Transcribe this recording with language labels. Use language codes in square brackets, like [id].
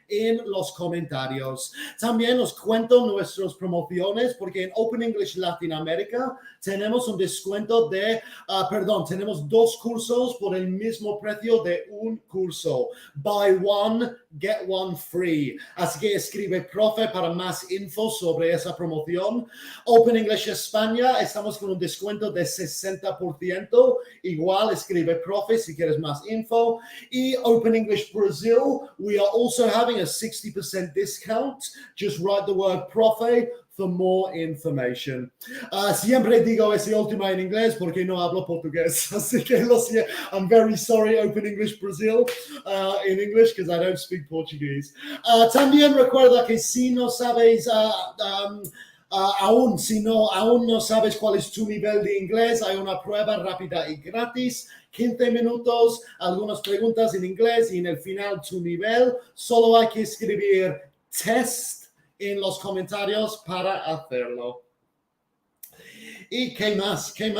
[es] en los comentarios. También os cuento nuestras promociones porque en Open English Latinoamérica tenemos un descuento de, tenemos 2 cursos por el mismo precio de un curso. [en] Buy one, get one free. [es] Así que escribe profe para más info sobre esa promoción. Open English España, estamos con un descuento de 60%. Igual escribe profe si quieres más info. [en] Y Open English Brazil, we are also having a 60% discount. Just write the word profe for more information. [es] Siempre digo ese último en inglés porque no hablo portugués. Así que lo siento. [en] I'm very sorry, Open English Brazil, in English, because I don't speak Portuguese. [es] También recuerda que si no sabes... aún no sabes cuál es tu nivel de inglés, hay una prueba rápida y gratis, 15 minutos, algunas preguntas en inglés y en el final tu nivel. Solo hay que escribir test en los comentarios para hacerlo. ¿Y qué más?